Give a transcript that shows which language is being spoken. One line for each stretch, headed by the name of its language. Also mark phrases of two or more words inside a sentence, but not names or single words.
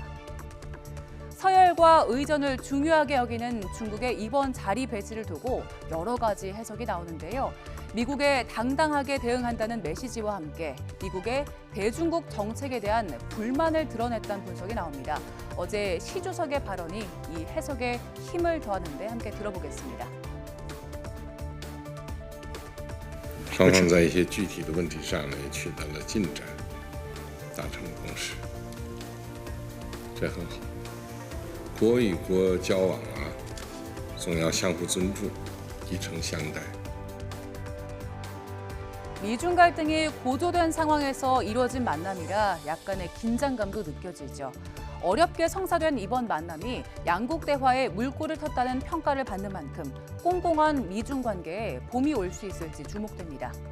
Korean: 서열과 의전을 중요하게 여기는 중국의 이번 자리 배치를 두고 여러 가지 해석이 나오는데요. 미국에 당당하게 대응한다는 메시지와 함께 미국의 대중국 정책에 대한 불만을 드러냈다는 분석이 나옵니다. 어제 시 주석의 발언이 이 해석에 힘을 더하는데 함께 들어보겠습니다.
Chinese: 双方在一些具体的问题上呢取得了进展，达成了共识，这很好。国与国交往啊，总要相互尊重，以诚相待。
Korean: 미중 갈등이 고조된 상황에서 이루어진 만남이라 약간의 긴장감도 느껴지죠. 어렵게 성사된 이번 만남이 양국 대화에 물꼬를 텄다는 평가를 받는 만큼 꽁꽁한 미중 관계에 봄이 올 수 있을지 주목됩니다.